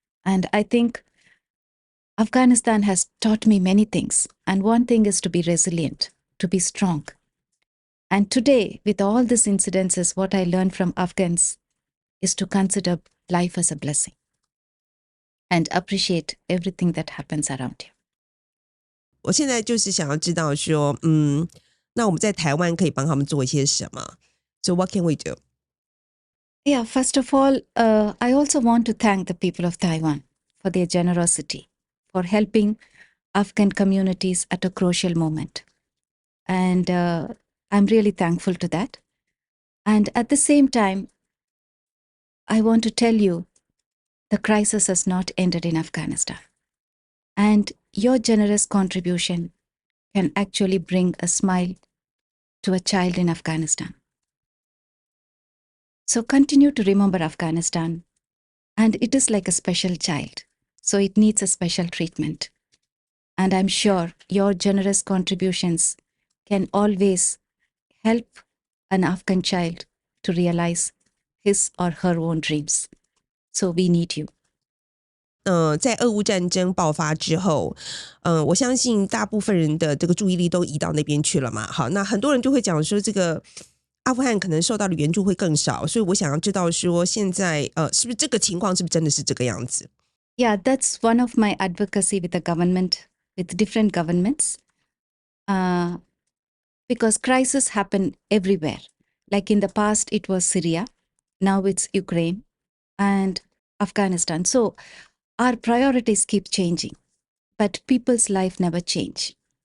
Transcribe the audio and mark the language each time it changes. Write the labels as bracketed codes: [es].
[en] And I think Afghanistan has taught me many things. And one thing is to be resilient, to be strong. And today, with all these incidences, what I learned from Afghans is to consider life as a blessing and appreciate everything that happens around you. [zh] 我现在就是想要知道说那我们在台湾可以帮他们做一些什么？ [en] So what can we do? Yeah, first of all, I also want to thank the people of Taiwan for their generosity, for helping Afghan communities at a crucial moment. And I'm really thankful to that. And at the same time, I want to tell you, the crisis has not ended in Afghanistan. And your generous contribution can actually bring a smile to a child in Afghanistan. So continue to remember Afghanistan. And it is like a special child. So it needs a special treatment. And I'm sure your generous contributions can always help an Afghan child to realize his or her own dreams. So we need you. [zh] 在俄乌战争爆发之后我相信大部分人的这个注意力都移到那边去了嘛。好，那很多人就会讲说这个阿富汗可能受到的援助会更少，所以我想要知道说现在是不是这个情况是不是真的是这个样子？ [en] Yeah, that's one of my advocacy with the government, with different governments. Because crises happen everywhere. Like in the past, it was Syria. Now it's Ukraine and Afghanistan. So our priorities keep changing, but people's life never change.